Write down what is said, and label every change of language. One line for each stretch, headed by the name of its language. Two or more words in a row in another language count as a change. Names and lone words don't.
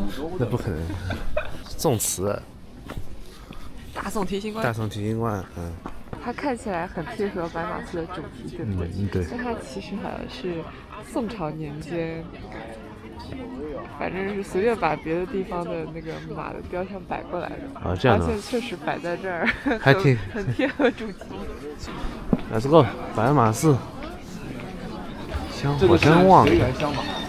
Chinese: 那不可能。宋慈。大宋提刑官。大宋提刑官，它看起來很貼合白馬寺的主題，对不对？对。但它其實好像是宋朝年間，反正是隨便把別的地方的那個馬的雕像擺過來的。啊，這樣的。發現確實擺在這兒，還挺很貼合主題。
English: Let's go，
Chinese: 白馬寺。香火真旺。這個是水源香吧？